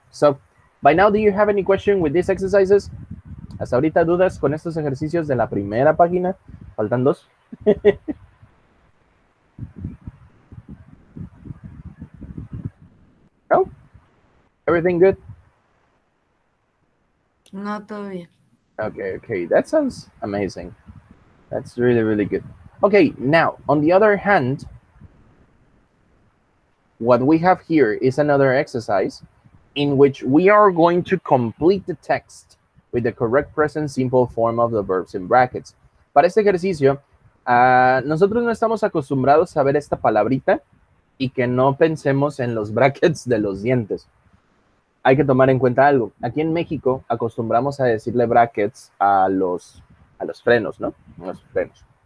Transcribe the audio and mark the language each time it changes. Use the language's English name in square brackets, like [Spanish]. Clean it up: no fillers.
[English] So, by now, do you have any question with these exercises? [Spanish] Hasta ahorita dudas con estos ejercicios de la primera página. Faltan 2. [English] Oh, everything good? [Spanish] No, todo bien. [English] Okay, that sounds amazing. That's really, really good. Okay, now, on the other hand, what we have here is another exercise in which we are going to complete the text with the correct present simple form of the verbs in brackets. [Spanish] Para este ejercicio, nosotros no estamos acostumbrados a ver esta palabrita y que no pensemos en los brackets de los dientes. Hay que tomar en cuenta algo. Aquí en México acostumbramos a decirle brackets a los frenos, ¿no? Los frenos.